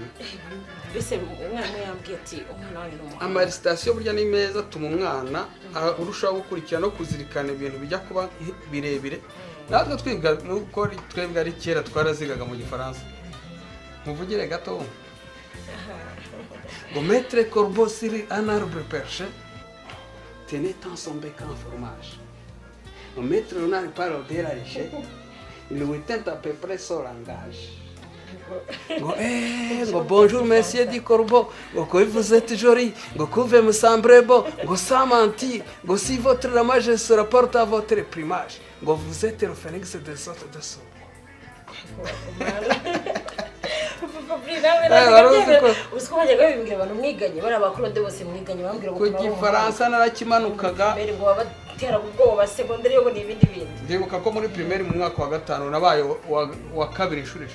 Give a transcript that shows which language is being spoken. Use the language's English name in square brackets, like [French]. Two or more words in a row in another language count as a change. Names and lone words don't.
[Kinyarwanda] mbese umwana yambwiye ati umwana wanjye ni umuhanga ama recitation burya ni meza atuma umwana urushaho gukurikira no kuzirikana ibintu bijya kuba birebire natwe twiga nuko twebwe ari kera twarazigaga mu gifaransa muvugire gato [French] ngo mettre corbeau sur un arbre perché tenait dans son bec en fromage au maître renard parle de la richesse il lui tente à peu près son langage ngo bonjour monsieur dit corbeau ngo que vous êtes joli ngo que vous me semblez beau ngo sans mentir ngo si votre ramage se rapporte à votre plumage ngo vous êtes le phénix de sorte de son [Kinyarwanda] uziko bajyaga bimbwira abantu mwiganye bari abakurode bose mwiganye bambwira ngo ku gifaransa narakimanukaga ngo babatera ubwoba segonderi yo ni ibindi bindi ndibuka ko muri primaire mu mwaka wa 5 nabaye wa kabiri inshuro 3